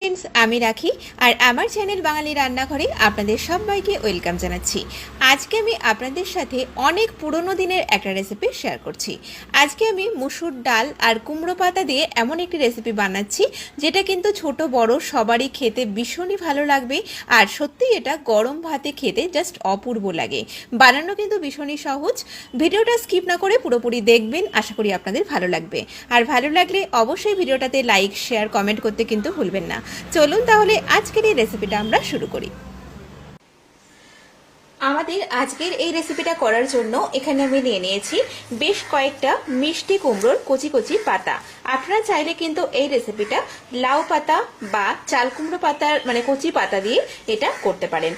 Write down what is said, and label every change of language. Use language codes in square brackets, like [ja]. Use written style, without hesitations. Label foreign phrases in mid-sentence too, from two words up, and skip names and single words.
[bn] ফ্রেন্ডস আমি রাখী আর আমার চ্যানেল বাঙালি রান্নাঘরে আপনাদের সবাইকে ওয়েলকাম জানাচ্ছি। আজকে আমি আপনাদের সাথে অনেক পুরোনো দিনের একটা রেসিপি শেয়ার করছি। আজকে আমি মুসুর ডাল আর কুমড়ো পাতা দিয়ে এমন একটি রেসিপি বানাচ্ছি যেটা কিন্তু ছোট বড় সবারই খেতে ভীষণই ভালো লাগবে আর সত্যি এটা গরম ভাতে খেতে জাস্ট অপূর্ব লাগে। বানানো কিন্তু ভীষণই সহজ। ভিডিওটা স্কিপ না করে পুরোপুরি দেখবেন, আশা করি আপনাদের ভালো লাগবে। আর ভালো লাগলে অবশ্যই ভিডিওটাতে [en] like share comment [bn] করতে কিন্তু ভুলবেন না। চলুন তাহলে আজকের এই রেসিপিটা আমরা শুরু করি। আমাদের আজকের এই রেসিপিটা করার জন্য এখানে আমি নিয়ে নিয়েছি বেশ কয়েকটা মিষ্টি কুমড়োর কচি কচি পাতা। আপনারা চাইলে কিন্তু এই রেসিপিটা লাউ পাতা বা চাল কুমড়ো পাতার মানে কচি পাতা দিয়ে এটা করতে পারেন।